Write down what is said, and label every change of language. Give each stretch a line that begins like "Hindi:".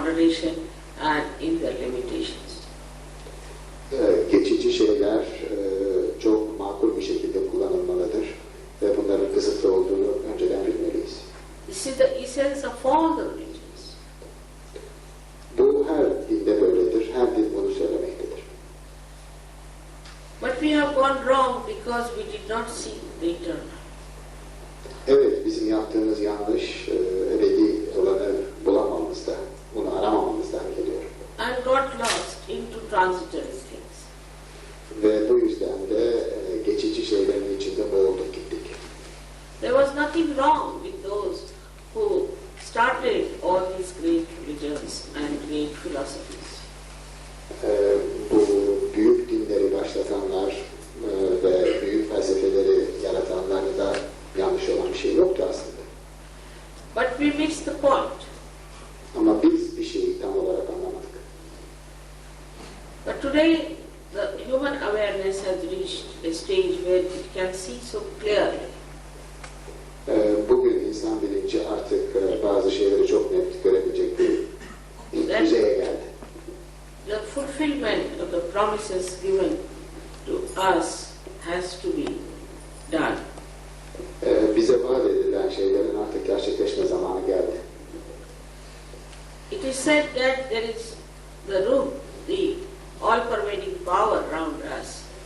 English: expression and in their limitations.
Turkish: Geçici şeyler çok makul bir şekilde kullanılmalıdır ve bunların kısıtlı olduğunu önceden bilmeliyiz.
English: This is the essence of all the religions.
Turkish: Bu her dinde böyledir, her din bunu söylemektedir.
English: But we have gone wrong because we did not seek the eternal.
Turkish: Evet, bizim yaptığımız yanlış, ebedi olanı bulamamızda, bunu aramamamızdan geliyor.
English: And got lost into transitory things.
Turkish: Ve bu yüzden de geçici şeylerin içinde boğulduk gittik.
English: There was nothing wrong with those who started all these great religions and great philosophies.
Turkish: Bu büyük dinleri başlatanlar ve büyük felsefeleri yaratanlarda da yanlış olan bir şey yoktu aslında.
English: But we missed the point.
Turkish: Ama biz bir şeyi tam olarak anlamadık.
English: But today the human awareness has reached a stage where it can see so clearly.
Turkish: Bugün insan bilinci artık bazı şeyleri çok net görebilecek bir düzeye geldi.
English: The fulfillment of the promises given to us has to be done.
Turkish: Bize vaat edilen şeylerin artık gerçekleşme zamanı geldi.
English: It is said that there is the root, the all-pervading power around us.